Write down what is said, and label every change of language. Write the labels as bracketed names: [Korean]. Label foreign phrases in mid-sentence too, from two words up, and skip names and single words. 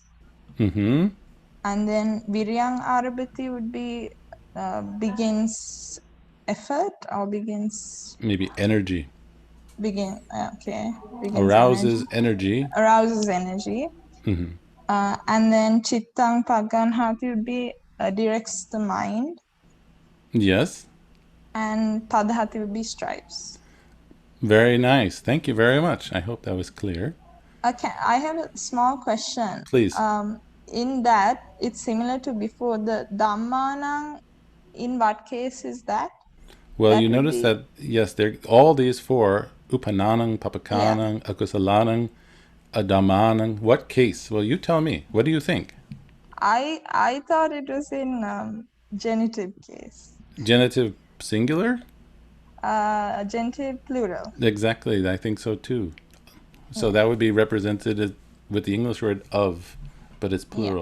[English] Mm-hmm. and then [Pali] viryang arabati [English] would be begins effort or begins Maybe energy. begins Arouses energy. arouses energy. Mm-hmm. And then [Pali] chittang paganhati [English] would be directs the mind, Yes. and padhati would be strives. Very nice. Thank you very much. I hope that was clear. Okay, I have a small question. Please. In that, it's similar to before. The dhammanang, in what case is that? Well, That you would notice be- that, yes, all these four, [Pali] upananang, papakanang, akusalanang, adamanang, [English] what case? Well, you tell me. What do you think? I thought it was in genitive case. Genitive singular? Genitive plural. Exactly, I think so too. So that would be represented with the English word of, but it's plural.